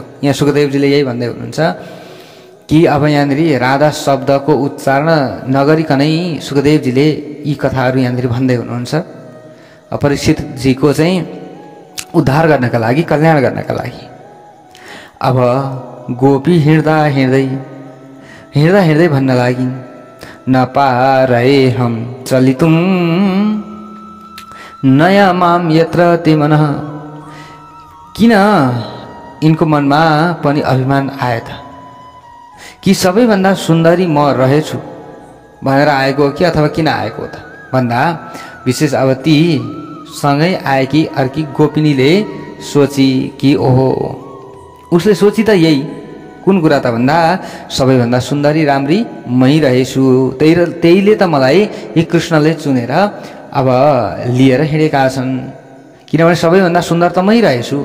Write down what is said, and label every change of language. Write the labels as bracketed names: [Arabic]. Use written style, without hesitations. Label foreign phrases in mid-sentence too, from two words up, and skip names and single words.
[Nepali] यहाँ सुखदेवजीले यही भन्दै हुनुहुन्छ कि अब यहाँनिर राधा शब्दको उच्चारण नगरिकनै सुखदेवजीले यी कथाहरू यहाँनिर भन्दै हुनुहुन्छ। परीक्षितजीको चाहिँ उद्धार गर्नका लागि, कल्याण गर्नका लागि। अब गोपी हिँड्दा हिँड्दै भन्न लागिन्, [Sanskrit] न पारये हम चलितुं नया माम यत्र ते मनः। [Nepali] किन यिनको मनमा पनि अभिमान आयो त कि सबैभन्दा सुन्दरी म रहेछु भनेर आएको हो कि अथवा किन आएको हो त भन्दा विशेष अब ती सँगै आएकी अर्की गोपिनीले सोची कि ओहो, उसले सोची त यही कुन कुरा त भन्दा सबैभन्दा सुन्दरी राम्री मै रहेछु, त्यहीले त मलाई यी कृष्णले चुनेर अब लिएर हिँडेका छन्, किनभने सबैभन्दा सुन्दर त मै रहेछु।